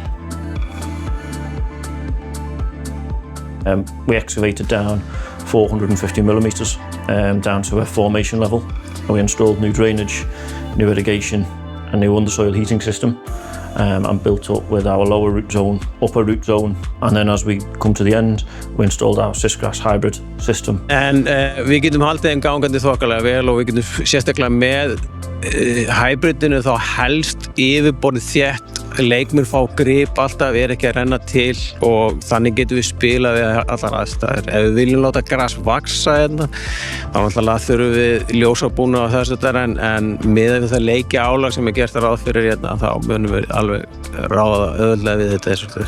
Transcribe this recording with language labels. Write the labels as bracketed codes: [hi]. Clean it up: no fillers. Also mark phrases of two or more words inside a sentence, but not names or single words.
[en] We excavated down 450 millimetres down to a formation level. We installed new drainage, new irrigation, a new undersoil heating system, and built up with our lower root zone, upper root zone, and then as we come to the end, we installed our SIS hybrid system. [is] En við getum haldið þeim gangandi þokkalega vel og við getum sérstaklega með hybridinu þá helst yfirborðið þétt, leikmenn fá grip alltaf, ekki að renna til og þannig getum við spilað við allar aðstæður. Ef við viljum láta gras vaksa hérna, þá náttúrulega þurfum við ljósabúna og þess en miðað við það leikja álag sem gert ráð fyrir hérna, þá munum við alveg ráða auðveldlega við þetta.